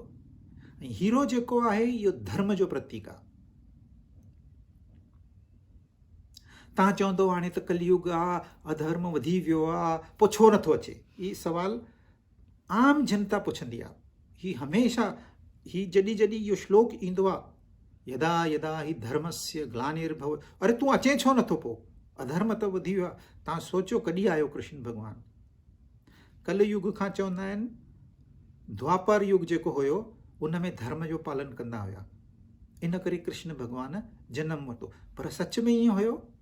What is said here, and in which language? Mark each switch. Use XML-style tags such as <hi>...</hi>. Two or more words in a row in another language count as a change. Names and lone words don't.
<sd>ऐं हीरो जेको आहे इहो धर्म जो प्रतीक आहे। तव्हां चवंदो हाणे त कलयुग आहे, अधर्म वधी वियो आहे, पोइ छो नथो अचे? ही सुवाल आम जनता पुछंदी आहे। ही हमेशह ही जॾहिं जॾहिं इहो श्लोक ईंदो आहे,</sd> <sa>यदा यदा ही धर्मस्य ग्लानिर्भव,</sa> <sd>अरे तूं अचे छो नथो? पोइ अधर्म त वधी वियो आहे। तव्हां सोचियो कॾहिं आयो कृष्ण भॻवानु? कलयुग खां चवंदा आहिनि द्वापर युग जेको हुयो उन में धर्म जो पालन कंदा हुया, इन करे कृष्ण भॻवानु जनम वरितो। पर सच में ईअं हुयो?</sd>